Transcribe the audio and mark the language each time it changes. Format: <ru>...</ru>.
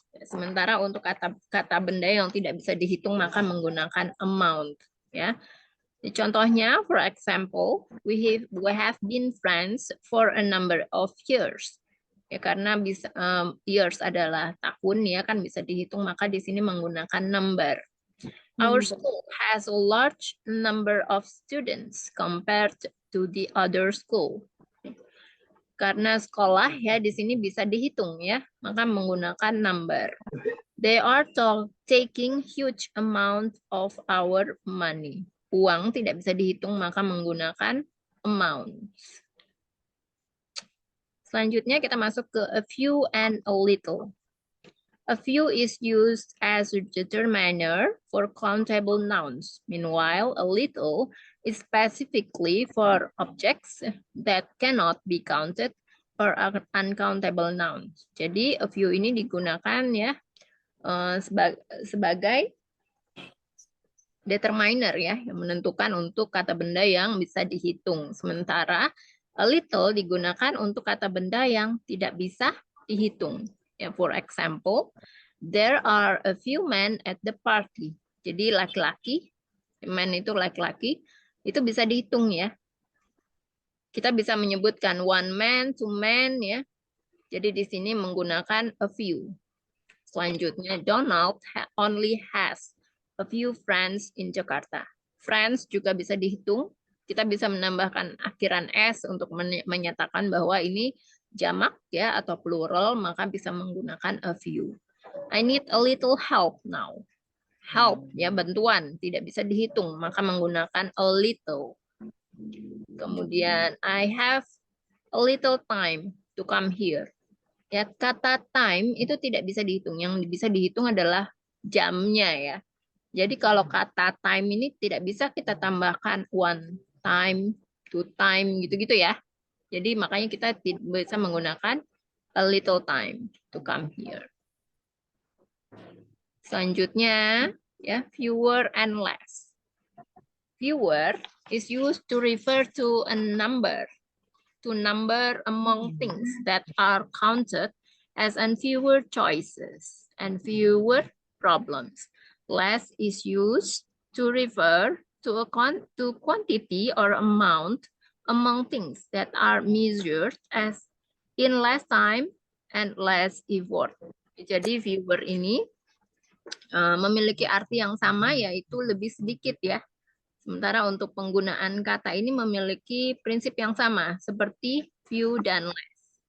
<id>Sementara untuk kata benda yang tidak bisa dihitung maka menggunakan amount. Ya.</id> <en>Contohnya, for example, we have been friends for a number of years.</en> <id>Ya karena bisa years adalah tahun ya kan bisa dihitung maka di sini menggunakan number.</id> <en>Our school has a large number of students compared to the other school.</en> <id>Karena sekolah ya di sini bisa dihitung ya, maka menggunakan number.</id> <en>They are taking huge amount of our money.</en> <id>Uang tidak bisa dihitung maka menggunakan amount. Selanjutnya kita masuk ke a few and a little.</id> <en>A few is used as a determiner for countable nouns. Meanwhile, a little is specifically for objects that cannot be counted or uncountable nouns.</en> <id>Jadi, a few ini digunakan ya sebagai determiner ya, yang menentukan untuk kata benda yang bisa dihitung. Sementara a little digunakan untuk kata benda yang tidak bisa dihitung.</id> <en>Ya, for example, there are a few men at the party.</en> <id>Jadi laki-laki, men itu laki-laki, itu bisa dihitung ya. Kita bisa menyebutkan</id> <en>one man, two men</en> <id>ya. Jadi di sini menggunakan a few. Selanjutnya,</id> <en>Donald only has a few friends in Jakarta.</en> <id>Friends juga bisa dihitung. Kita bisa menambahkan akhiran s untuk menyatakan bahwa ini jamak ya atau plural, maka bisa menggunakan a few.</id> <en>I need a little help now. Help</en> <id>ya bantuan tidak bisa dihitung, maka menggunakan</id> <en>a little.</en> <id>Kemudian</id> <en>I have a little time to come here.</en> <id>Ya kata time itu tidak bisa dihitung, yang bisa dihitung adalah jamnya ya. Jadi kalau kata time ini tidak bisa kita tambahkan one time, two time gitu-gitu ya. Jadi makanya kita bisa menggunakan</id> <en>a little time to come here.</en> <id>Selanjutnya ya</id> <en>fewer and less. Fewer is used to refer to a number. to number among things that are counted as and fewer choices and fewer problems. Less is used to refer to to quantity or amount among things that are measured as in less time and less effort.</en> <id>Jadi fewer ini memiliki arti yang sama, yaitu lebih sedikit ya. Sementara untuk penggunaan kata ini memiliki prinsip yang sama, seperti few dan less.</id>